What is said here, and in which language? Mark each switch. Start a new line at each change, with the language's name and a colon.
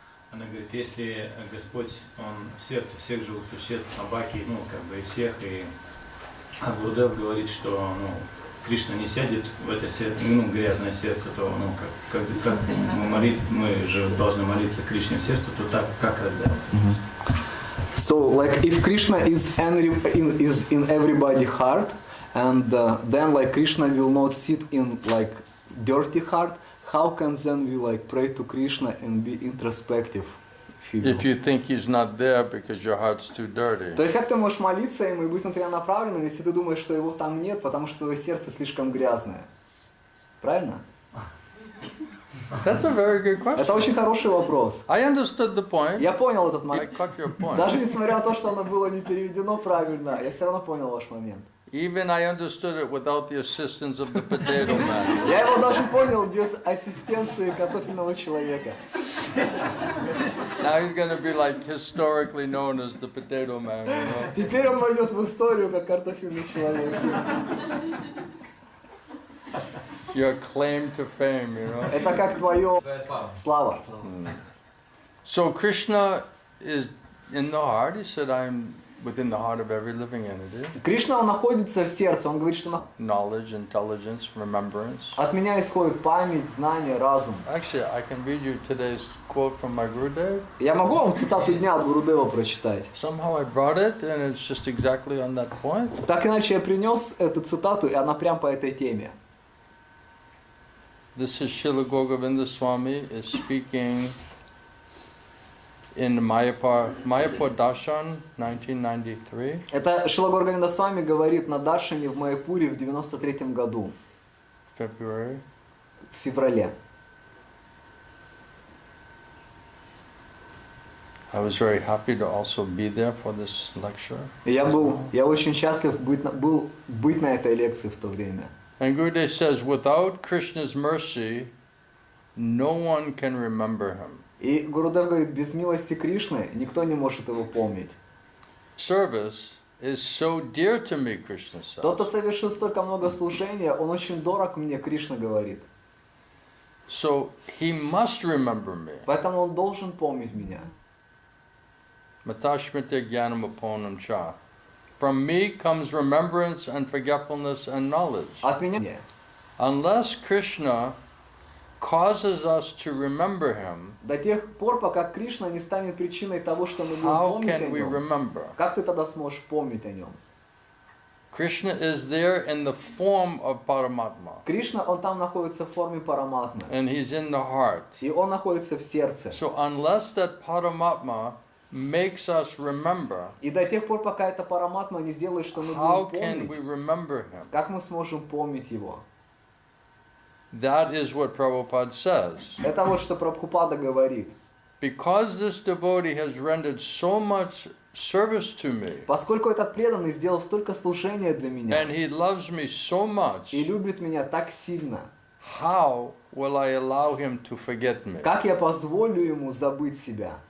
Russian: Она говорит, если Господь, Он в сердце всех живых существ, собаки, ну, как бы и всех, и Гурудев говорит, что, ну, Кришна не сядет в это сердце, ну, грязное сердце, то, ну, как мы же должны молиться Кришне в сердце, то так, как тогда?
English: So, like, if Krishna is in everybody's heart, and then, like, Krishna will not sit in, like, dirty heart, how can then we, like, pray to Krishna and be introspective? If you think he's not there because your heart's too dirty.
Russian: То есть, как ты можешь молиться ему и быть внутренне направленным, если ты думаешь, что его там нет, потому что твое сердце слишком грязное? Правильно?
English: That's a very good question.
Russian: Это очень хороший вопрос.
English: I understood the point.
Russian: Я понял этот
English: I
Russian: момент.
English: caught your point.
Russian: Даже несмотря на то, что оно было не переведено правильно, я все равно понял ваш момент.
English: Even I understood it without the assistance of the potato man.
Russian: Я его даже понял без ассистенции картофельного человека.
English: Now he's going to be like historically known as the potato man, you know?
Russian: Теперь он войдет в историю как картофельный человек.
English: It's your claim to fame, you know?
Russian: Это как твое слава.
English: So Krishna is in the heart. He said, I'm within the heart of every living entity.
Russian: Кришна, он находится в сердце, он говорит, что
English: Knowledge, intelligence, remembrance.
Russian: от меня исходит память, знание, разум.
English: Actually, I can read you today's quote from my Gurudev.
Russian: Я могу вам цитату дня от Гурудева прочитать?
English: Somehow I brought it, and it's just exactly on that point.
Russian: Так иначе я принес эту цитату, и она прям по этой теме.
English: This is Srila Govinda Swami is speaking in Mayapur Darshan, 1993.
Russian: Это Шрила Говинда Свами говорит на Даршане в Майяпуре в 93-м году,
English: February.
Russian: в феврале.
English: I was very happy to also be there for this lecture.
Russian: И я очень счастлив быть на этой лекции в то время.
English: And Gurudev says, without Krishna's mercy, no one can remember him.
Russian: И Гурудев говорит, без милости Кришны никто не может его помнить.
English: Service is so dear to me, Krishna says.
Russian: Тот, кто совершил столько много служения, он очень дорог мне, Кришна говорит.
English: So he must remember me.
Russian: Поэтому он должен помнить меня.
Sanskrit: Matashmita jnanam aponam cha.
English: From me comes remembrance and forgetfulness and knowledge.
Russian: От меня.
English: Unless Krishna causes us to remember him,
Russian: До тех пор, пока Кришна не станет причиной того, что мы будем
English: how
Russian: помнить о
English: can we
Russian: нем,
English: remember?
Russian: как ты тогда сможешь помнить о нем?
English: Krishna is there in the form of Paramatma,
Russian: Кришна, он там находится в форме параматмы.
English: and he's in the heart.
Russian: И он находится в сердце.
English: So unless that Paramatma makes us remember,
Russian: И до тех пор, пока эта параматма не сделает, что мы
English: how
Russian: будем
English: can we
Russian: помнить,
English: remember him?
Russian: как мы сможем помнить его?
English: That is what Prabhupada says.
Russian: Это вот что Прабхупада говорит.
English: Because this devotee has rendered so much service to me,
Russian: Поскольку этот преданный сделал столько служения для меня
English: and he loves me so much,
Russian: и любит меня так сильно,
English: how will I allow him to forget me?
Russian: как я позволю ему забыть себя?